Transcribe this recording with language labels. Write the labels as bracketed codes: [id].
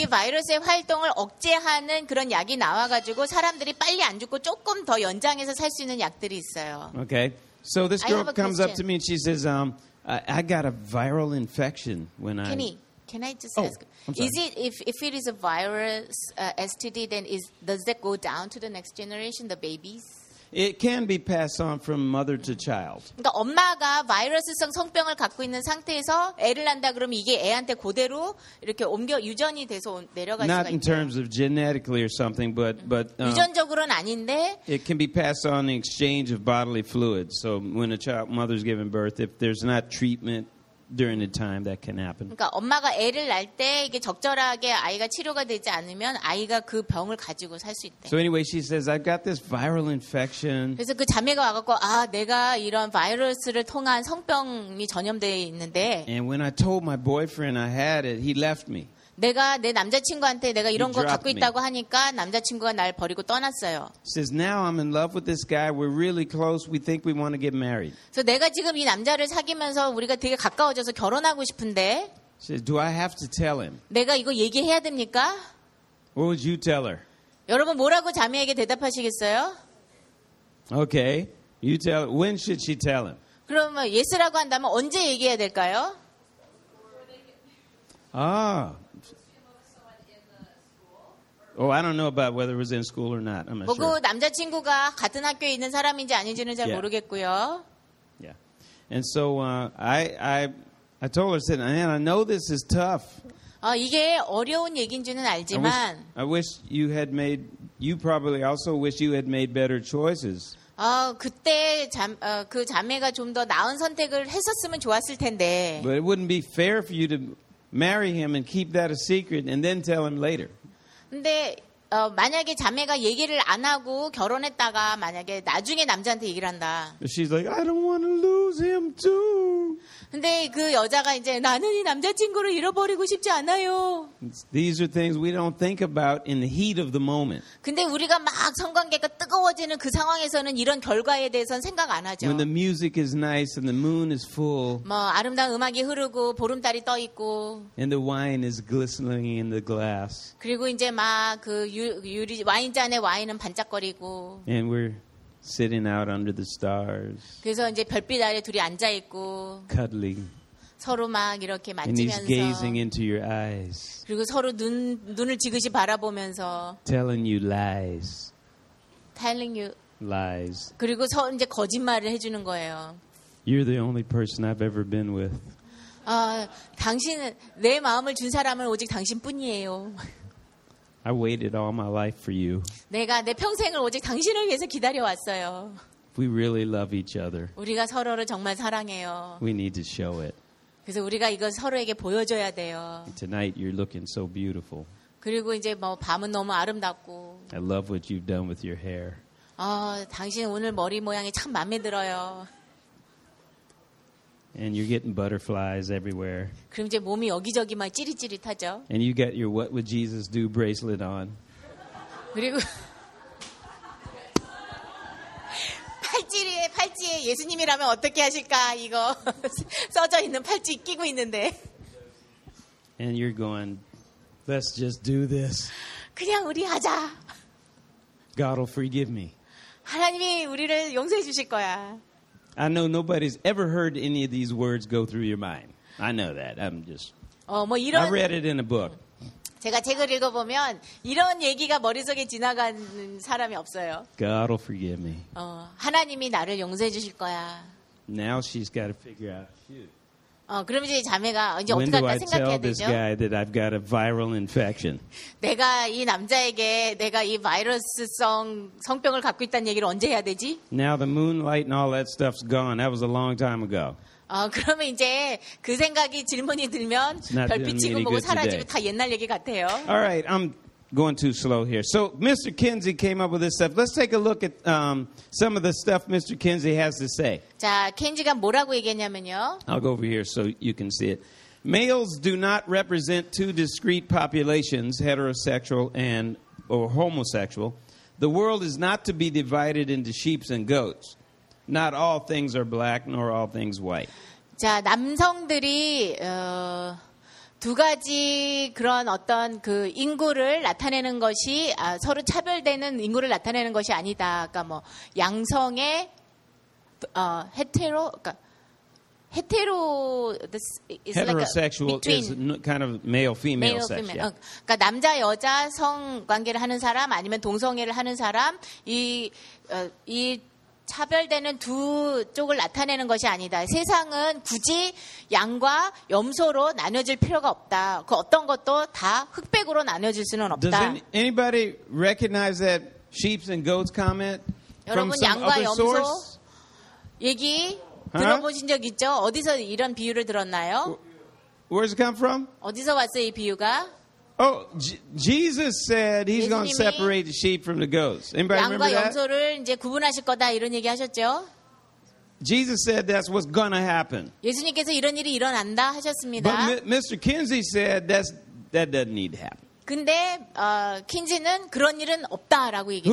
[ko] 이 바이러스의 활동을 억제하는 그런 약이 나와 가지고 사람들이 빨리 안 죽고 조금 더 연장해서 살 수 있는 약들이 있어요. [en] Okay. So this girl comes up to me and she says I got a viral infection when Kenny, I Can I just ask? Is it if it is a virus STD then does that go down to the next generation the babies? It can be passed on from mother to child. [ko] 그러니까 엄마가 바이러스성 성병을 갖고 있는 상태에서 애를 낳는다 그러면 이게 애한테 그대로 이렇게 옮겨 유전이 돼서 내려갈 [en] Not [ko] 수가 [en] in [ko] 있어요. [en] Terms of genetically or something, but [ko] 유전적으로는 아닌데. [en] It can be passed on in exchange of bodily fluids. So when a child mother's giving birth, if there's not treatment during the time, that can happen. [ko] 그러니까 엄마가 애를 낳을 때 이게 적절하게 아이가 치료가 되지 않으면 아이가 그 병을 가지고 살 수 있대. [en] So anyway, she says, I've got this viral infection. [ko] 그래서 그 자매가 와갖고 내가 이런 바이러스를 통한 성병이 전염되어 있는데. [en] And when I told my boyfriend I had it, he left me. [ko] 내가 내 남자친구한테 내가 이런 거 갖고 있다고 하니까 남자친구가 날 버리고 떠났어요. [en] Says now I'm in love with this guy. We're really close. We think we want to get married. [ko] 그래서 내가 지금 이 남자를 사귀면서 우리가 되게 가까워져서 결혼하고 싶은데. [en] Says do I have to tell him? [ko] 내가 이거 얘기해야 됩니까? [en] What would you tell her? [ko] 여러분 뭐라고 자매에게 대답하시겠어요? [en] Okay, you tell. When should she tell him? [ko] 그러면 예스라고 한다면 언제 얘기해야 될까요? [en] 아. I don't know about whether it was in school or not. I'm not sure. [ko] 그 남자친구가 같은 학교에 있는 사람인지 아닌지는 잘 모르겠고요. [en] Yeah. And so I told her, said, "Man, I know this is tough." [ko] 이게 어려운 얘긴지는 알지만. [en] I wish you had made better choices. [ko] 그때 그 자매가 좀 더 나은 선택을 했었으면 좋았을 텐데. [en] But it wouldn't be fair for you to marry him and keep that a secret and then tell him later. [ko] 근데 만약에 자매가 얘기를 안 하고 결혼했다가 만약에 나중에 남자한테 얘기를 한다. [en] She's like I don't want to lose him too. [ko] 근데 그 여자가 이제 나는 이 남자 친구를 잃어버리고 싶지 않아요. [en] These are things we don't think about in the heat of the moment. [ko] 근데 우리가 막 성관계가 뜨거워지는 그 상황에서는 이런 결과에 대해서는 생각 안 하죠. [en] When the music is nice and the moon is full. [ko] 뭐 아름다운 음악이 흐르고 보름달이 떠 있고. [en] And the wine is glistening in the glass. [ko] 그리고 이제 막 그 유리 와인잔에 와인은 반짝거리고. [en] And we're sitting out under the stars. [ko] 그래서 이제 별빛 아래 둘이 앉아 있고. [en] Cuddling. [ko] 서로 막 이렇게 만지면서. [en] And he's gazing into your eyes. [ko] 그리고 서로 눈을 지그시 바라보면서. [en] Telling you lies. Telling you lies. [ko] 그리고 이제 거짓말을 해주는 거예요. [en] You're the only person I've ever been with. [ko] 아, 당신은 내 마음을 준 사람은 오직 당신뿐이에요. [en] I waited all my life for you. [ko] 내가 내 평생을 오직 당신을 위해서 기다려왔어요. [en] We really love each other. [ko] 우리가 서로를 정말 사랑해요. [en] We need to show it. [ko] 그래서 우리가 이걸 서로에게 보여줘야 돼요. [en] Tonight you're looking so beautiful. [ko] 그리고 이제 뭐 밤은 너무 아름답고. [en] I love what you've done with your hair. [ko] 아, 당신 오늘 머리 모양이 참 마음에 들어요. [en] And you're getting butterflies everywhere. [ko] 그럼 이제 몸이 여기저기 막 찌릿찌릿하죠. [en] And you got your What Would Jesus Do bracelet on. [ko] 그리고 팔찌에 팔찌에 예수님이라면 어떻게 하실까 이거 써져 있는 팔찌 끼고 있는데. [en] And you're going, let's just do this. [ko] 그냥 우리 하자. [en] God will forgive me. [ko] 하나님이 우리를 용서해 주실 거야. [en] I know nobody's ever heard any of these words go through your mind. I know that. I'm just. [ko] 어, 뭐 이런. [en] I read it in a book. [ko] 제가 책을 읽어보면 이런 얘기가 머릿속에 지나가는 사람이 없어요. [en] God will forgive me. [ko] 어, 하나님이 나를 용서해 주실 거야. [en] Now she's got to figure out. [ko] 어, 그럼 이제 자매가 이제 어떻게 할까 생각해야 되죠? [en] When do I tell this guy that I've got a viral infection? [ko] 내가 이 남자에게 내가 이 바이러스성 성병을 갖고 있다는 얘기를 언제 해야 되지? [en] Now the moonlight and all that stuff's gone. That was a long time ago. [ko] 어, 그러면 이제 그 생각이 질문이 들면 별빛 지금 보고 사라지고 다 옛날 얘기 같아요. [en] All right, I'm going too slow here. So Mr. Kinsey came up with this stuff. Let's take a look at some of the stuff Mr. Kinsey has to say. [ko] 자, 켄지가 뭐라고 얘기했냐면요. [en] I'll go over here so you can see it. Males do not represent two discrete populations, heterosexual and or homosexual. The world is not to be divided into sheep and goats. Not all things are black nor all things white. [ko] 자, 남성들이 두 가지 그런 어떤 그 인구를 나타내는 것이 아, 서로 차별되는 인구를 나타내는 것이 아니다. 그러니까 뭐 양성의 어, 헤테로 그러니까 헤테로 [en] this is heterosexual like a, between is kind of male female sex. Yeah. [ko] 그러니까 남자 여자 성 관계를 하는 사람 아니면 동성애를 하는 사람 이 어, 이 차별되는 두 쪽을 나타내는 것이 아니다. 세상은 굳이 양과 염소로 나눠질 필요가 없다. 그 어떤 것도 다 흑백으로 나눠질 수는 없다. [en] Does anybody recognize that sheep and goats comment? [ko] 여러분 양과 염소 얘기 들어보신 적 있죠? 어디서 이런 비유를 들었나요? [en] Where's it come from? [ko] 어디서 왔어요, 이 비유가? [en] Oh, Jesus said he's going to separate the sheep from the goats. Anybody remember that? [ko] 양과 염소를 이제 구분하실 거다 이런 얘기 하셨죠? [en] Jesus said that's what's going to happen. [ko] 예수님께서 이런 일이 일어난다 하셨습니다. [en] But Mr. Kinsey said that doesn't need to happen. [ko] 근데 킨지는 그런 일은 없다라고 얘기했어요.